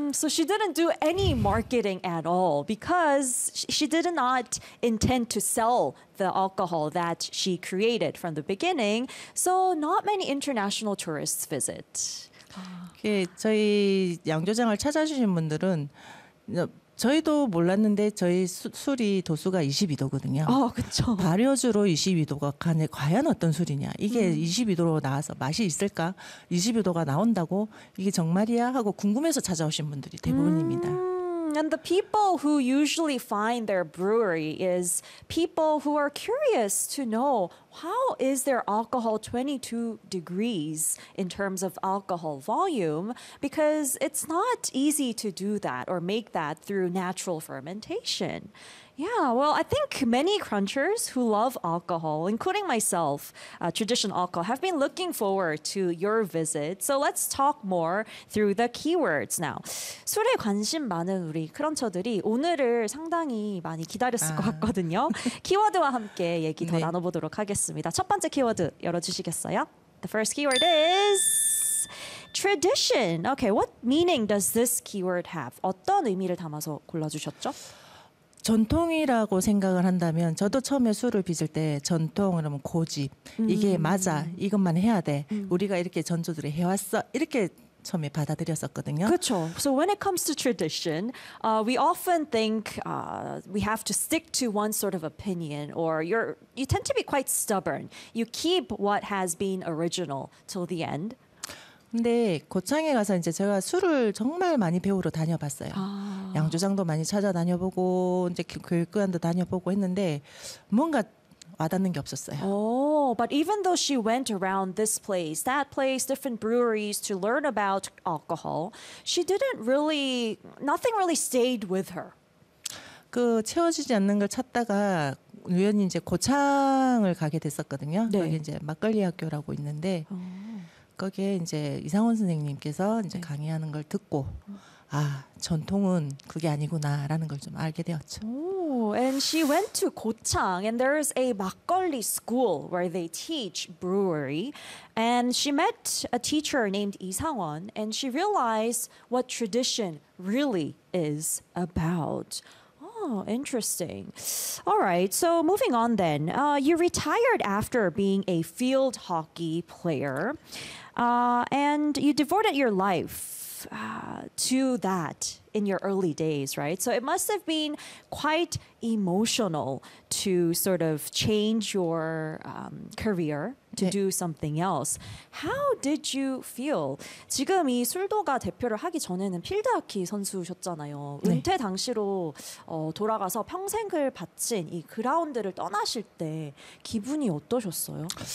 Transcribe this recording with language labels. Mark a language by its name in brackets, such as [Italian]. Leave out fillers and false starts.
[English] So she didn't do any marketing at all because she did not intend to sell the alcohol that she created from the beginning. So not many international tourists visit. [Korean] 저희 양조장을 찾아주신 분들은 저희도 몰랐는데 저희 술이 도수가 22도거든요. 그렇죠. 발효주로 22도가 과연 어떤 술이냐. 이게 22도로 나와서 맛이 있을까? 22도가 나온다고? 이게 정말이야? 하고 궁금해서 찾아오신 분들이 대부분입니다. [English] And the people who usually find their brewery is people who are curious to know how is their alcohol 22 degrees in terms of alcohol volume because it's not easy to do that or make that through natural fermentation. Yeah, well, I think many crunchers who love alcohol, including myself, traditional alcohol, have been looking forward to your visit. So let's talk more through the keywords now. [Korean] 술에 관심 많은 우리 크런처들이 오늘을 상당히 많이 기다렸을 것 같거든요. 키워드와 함께 얘기 더 네. 나눠보도록 하겠습니다. 첫 번째 키워드 열어주시겠어요? [English] The first keyword is... tradition. Okay, what meaning does this keyword have? [Korean] 어떤 의미를 담아서 골라주셨죠? 전통이라고 생각을 한다면 저도 처음에 술을 빚을 때 전통 그러면 고집 이게 맞아 이것만 해야 돼 우리가 이렇게 전조들이 해왔어 이렇게 처음에 받아들였었거든요. 그렇죠. [English] So when it comes to tradition, we often think we have to stick to one sort of opinion, or you tend to be quite stubborn. You keep what has been original till the end. [Korean] 근데 고창에 가서 이제 제가 술을 정말 많이 배우러 다녀봤어요. 양조장도 많이 찾아다녀보고 이제 교육관도 다녀보고 했는데 뭔가 와닿는 게 없었어요. [English] But even though she went around this place, that place, different breweries to learn about alcohol, she didn't really, nothing really stayed with her. [Korean] 그 채워지지 않는 걸 찾다가 우연히 이제 고창을 가게 됐었거든요. 네. 거기 이제 막걸리 학교라고 있는데 거기에 이제 이상훈 선생님께서 이제 강의하는 걸 듣고 아 전통은 그게 아니구나라는 걸 좀 알게 되었죠. [English] Oh, and she went to 고창 and there is a 막걸리 school where they teach brewery. And she met a teacher named 이상원 and she realized what tradition really is about. Oh, interesting. All right, so moving on then. You retired after being a field hockey player, and you devoted your life to that in your early days, right? So it must have been quite emotional to sort of change your career to 네. do something else. How did you feel? [Korean] 지금 이 술도가 대표를 하기 전에는 필드하키 선수셨잖아요. 네. 은퇴 당시로 돌아가서 평생을 바친 이 그라운드를 떠나실 때 기분이 어떠셨어요?